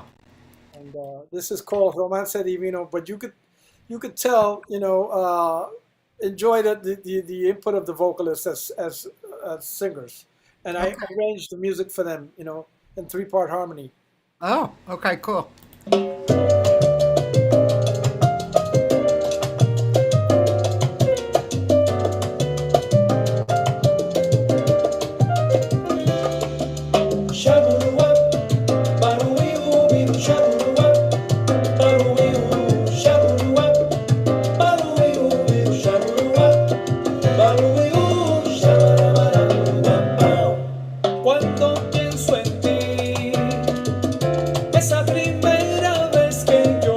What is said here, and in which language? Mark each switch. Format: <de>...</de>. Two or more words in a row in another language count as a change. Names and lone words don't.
<en>And this is called Romance Divino. But you could tell, you know, enjoy the input of the vocalists as singers, and I Okay. arranged the music for them, you know, in three-part harmony. Oh, okay, cool. Shaburuwa, baruiu, biru shaburuwa, baruiu, shaburuwa, baruiu, biru shaburuwa, baruiu, shabarabarabao.</en> <es>Cuando pienso en ti, esa primera vez que</es>